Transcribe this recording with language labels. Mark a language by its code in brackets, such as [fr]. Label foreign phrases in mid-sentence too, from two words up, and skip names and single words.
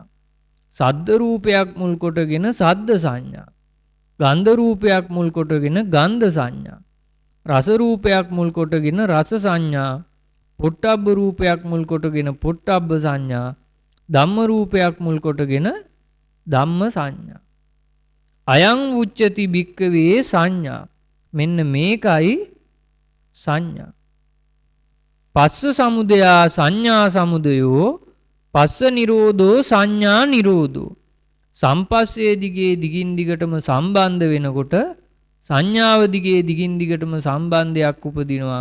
[pi] සද්ද [si] රූපයක් මුල් කොටගෙන [pi] සද්ද සංඥා ගන්ධ [si] රූපයක් මුල් කොටගෙන [pi] ගන්ධ සංඥා රස [si] රූපයක් මුල් කොටගෙන [pi] රස සංඥා පොට්ටබ්බ [si] රූපයක් මුල් කොටගෙන [pi] පොට්ටබ්බ සංඥා ධම්ම [si] රූපයක් මුල් කොටගෙන [pi] ධම්ම සංඥා අයං උච්චති භික්කවේ සංඥා. [si] මෙන්න මේකයි සංඥා. [pi] පස්ස සමුදයා සංඥා සමුදයෝ පස්ස නිරෝධෝ සංඥා නිරෝධෝ. [si] සම්පස්සේ දිගේ දිගින් දිගටම සම්බන්ධ වෙනකොට සංඥාව දිගේ දිගින් දිගටම සම්බන්ධයක් උපදිනවා.